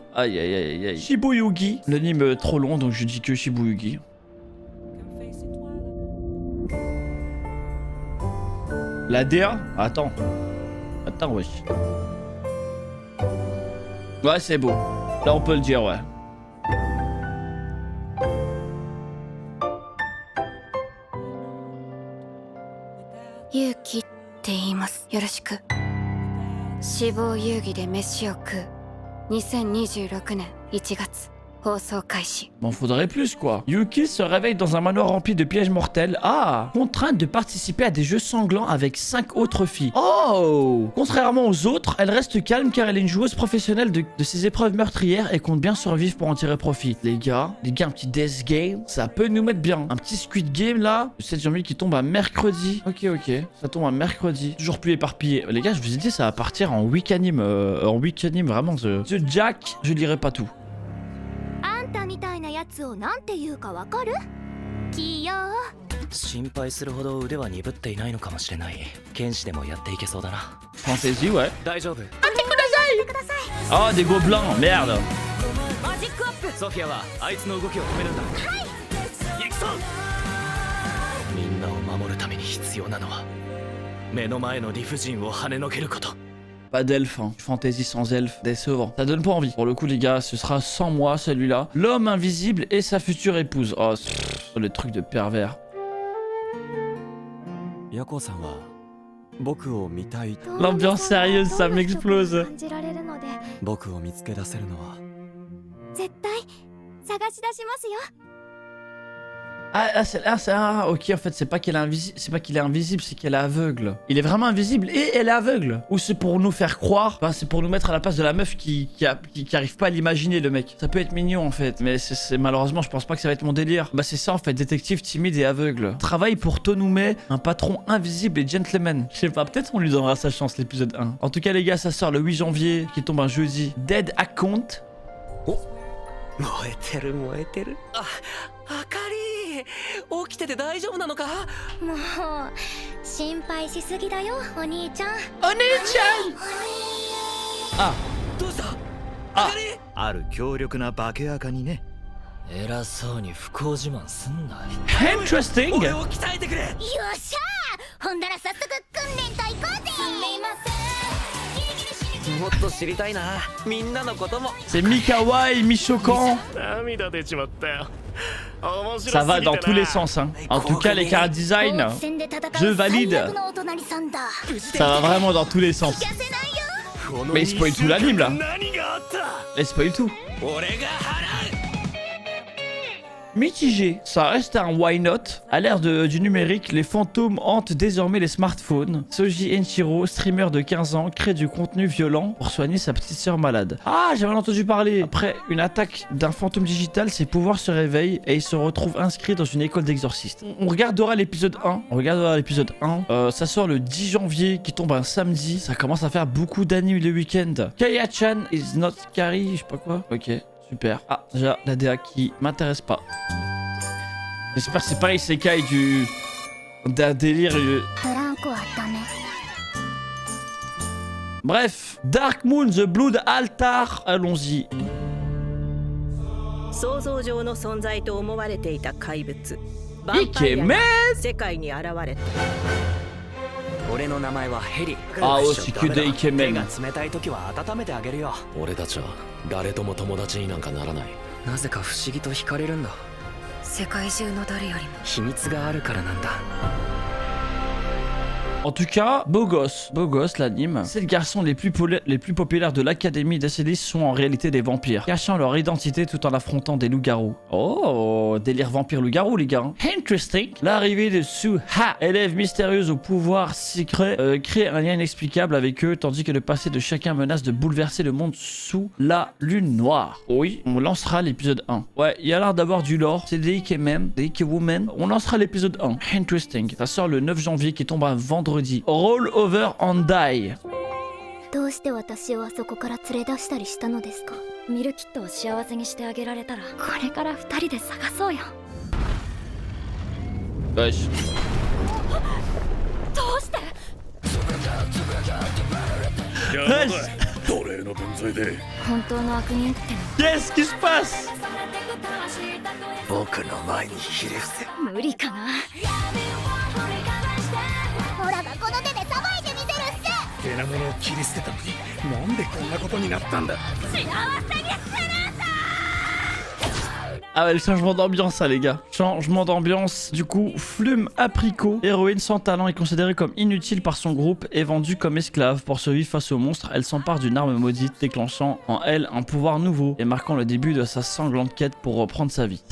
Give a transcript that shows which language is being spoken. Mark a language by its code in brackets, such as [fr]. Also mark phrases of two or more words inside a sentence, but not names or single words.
[fr] Aïe, aïe, aïe, aïe. Shibuyugi. L'anime trop long, donc je dis que Shibuyugi. La DA? Attends. Attends, wesh. Ouais, c'est beau. Là, on peut le dire, ouais. [ja] Yuki って言います。よろしく。死亡遊戯で飯を食う。2026年1月。 [fr] Bon, faudrait plus quoi. Yuki se réveille dans un manoir rempli de pièges mortels. Ah, contrainte de participer à des jeux sanglants avec 5 autres filles. Oh, contrairement aux autres, elle reste calme car elle est une joueuse professionnelle de ses épreuves meurtrières et compte bien survivre pour en tirer profit. Les gars, un petit Death Game, ça peut nous mettre bien. Un petit Squid Game là, le 7 janvier qui tombe à mercredi. Ok, ça tombe à mercredi. Toujours plus éparpillé. Les gars, je vous ai dit, ça va partir en week anime. Vraiment. The Jack, je lirai pas tout. [ja] みたいなやつをなんて言うかわかる？キヨ心配するほど腕は鈍っていないのかもしれない。剣士でもやっていけそうだな。 [fr] Fantaisie, ouais. [ja] 大丈夫。 [fr] Ah, des gobelins, merde. [ja] マジックアップ。ソフィアはあいつの動きを止めるんだ。はい。行くぞ。みんなを守るために必要なのは目の前の理不尽を跳ねのけること。 [fr] Pas d'elfe, hein. Fantaisie sans elfe, décevant. Ça donne pas envie. Pour le coup, les gars, ce sera sans moi, celui-là. L'homme invisible et sa future épouse. Oh, le truc de pervers. L'ambiance sérieuse, ça m'explose. [ja] 僕を見つけ出せるのは絶対探し出しますよ。 [fr] Ok, en fait, c'est pas qu'il est invisible, c'est qu'elle est aveugle. Il est vraiment invisible et elle est aveugle. Ou c'est pour nous faire croire, c'est pour nous mettre à la place de la meuf qui arrive pas à l'imaginer, le mec. Ça peut être mignon, en fait, mais malheureusement, je pense pas que ça va être mon délire. Bah, c'est ça, en fait, détective timide et aveugle. Travaille pour Tonume, un patron invisible et gentleman. Je sais pas, peut-être on lui donnera sa chance, l'épisode 1. En tout cas, les gars, ça sort le 8 janvier, qui tombe un jeudi. Dead Account. [ja] Oh. 燃えてる燃えてる。あかり起きてて大丈夫なのか。もう心配しすぎだよお兄ちゃん。お兄ちゃん。あ、どうした。あある強力な化け垢にね。偉そうに不幸自慢すんな。 Interesting。俺を鍛えてくれ。よっしゃー。ほんだら早速訓練と行こうぜ。すみません。もっと知りたいな。みんなのことも。 [fr] C'est mi-kawaii, mi-choquant. Ça va dans tous les sens, hein. En tout cas, les chara design, je valide. Ça va vraiment dans tous les sens. Mais il spoil tout l'anime là. Il spoil tout. Mitigé, ça reste un [en] why not. [fr] À l'ère du numérique, les fantômes hantent désormais les smartphones. Soji Enshiro, streamer de 15 ans, crée du contenu violent pour soigner sa petite sœur malade. Ah, j'avais entendu parler. Après une attaque d'un fantôme digital, ses pouvoirs se réveillent et il se retrouve inscrit dans une école d'exorcistes. On regardera l'épisode 1. Ça sort le 10 janvier, qui tombe un samedi. Ça commence à faire beaucoup d'animes le week-end. Kaya-chan is not Kari, je sais pas quoi. Ok. Super. Ah, déjà, la DA qui m'intéresse pas. J'espère que c'est pas Isekai d'un délire. Bref, Dark Moon, The Blood Altar, allons-y. [ja] 想像上の存在と思われていた怪物バンパイアが世界に現れた。俺の名前はヘリ。 [fr] あ、aussi que des イケメン。 [ja] 冷たい時は温めてあげるよ。俺たちは誰とも友達になんかならない。なぜか不思議と惹かれるんだ。世界中の誰よりも秘密があるからなんだ。 [fr] En tout cas, beau gosse l'anime. Ces garçons les plus populaires de l'académie d'Acelis sont en réalité des vampires, cachant leur identité tout en affrontant des loups-garous. Oh, délire vampire-loup-garou les gars. Interesting. L'arrivée de Su-Ha, élève mystérieuse au pouvoir secret, crée un lien inexplicable avec eux, tandis que le passé de chacun menace de bouleverser le monde sous la lune noire. Oui, on lancera l'épisode 1. Ouais, il y a l'air d'avoir du lore. C'est des Ikemen, des Ikewomen. On lancera l'épisode 1. Interesting. Ça sort le 9 janvier qui tombe un vendredi. Roll over and die. [ja] どうして私をあそこから連れ出したりしたのですか。ミルキットを幸せにしてあげられたらこれから二人で探そうよ。 [fr] Wesh. [ja] どうして。奴隷の分際で本当の悪人っての。 [fr] Qu'est-ce qui se passe? [ja] 僕の前にひれ伏せ。無理かな。ほらがこの手でさばいてみせるっす。手なものを切り捨てたのになんでこんなことになったんだ。幸せにするんだ。 [fr] Ah ouais, le changement d'ambiance, ça, les gars. Changement d'ambiance. Du coup, Flume Apricot, héroïne sans talent, est considérée comme inutile par son groupe et vendue comme esclave. Pour survivre face au monstre, elle s'empare d'une arme maudite, déclenchant en elle un pouvoir nouveau et marquant le début de sa sanglante quête pour reprendre sa vie.